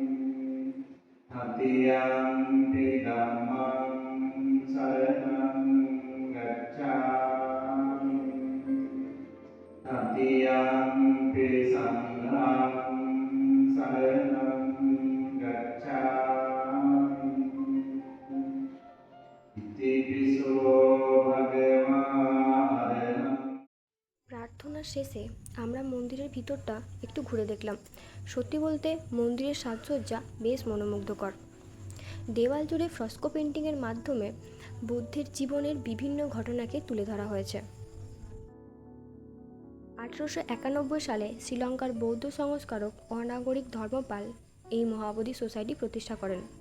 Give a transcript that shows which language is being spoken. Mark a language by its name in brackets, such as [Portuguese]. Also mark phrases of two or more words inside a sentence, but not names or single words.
[Pali] Tatiyampi Dhammam Saranam Gacchami Tatiyampi Sangham Saranam Gacchami Itipiso Bhagava Aranam। [Bangla] প্রার্থনার শেষে আমরা মন্দিরের ভিতরটা একটু ঘুরে দেখলাম। সত্যি বলতে মন্দিরের সাজসজ্জা বেশ মনোমুগ্ধকর। দেওয়াল জুড়ে ফ্রেস্কো পেন্টিংয়ের মাধ্যমে বুদ্ধের জীবনের বিভিন্ন ঘটনাকে তুলে ধরা হয়েছে। 1891 সালে শ্রীলঙ্কার বৌদ্ধ সংস্কারক অনাগরিক ধর্মপাল এই মহাবোধি সোসাইটি প্রতিষ্ঠা করেন।